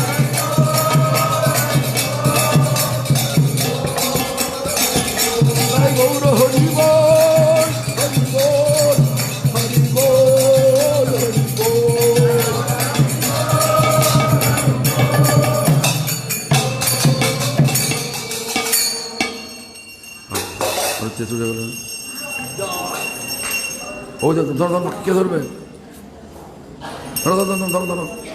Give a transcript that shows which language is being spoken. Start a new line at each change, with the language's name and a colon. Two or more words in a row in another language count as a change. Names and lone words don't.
Bangla: সাই গৌর হরি বল, হরি বল, হরি বল, হরি বল. Arte tu jagala. ও ধরো ধরো, কে ধরবে? ধরো ধরো ধরো ধরো ধরো।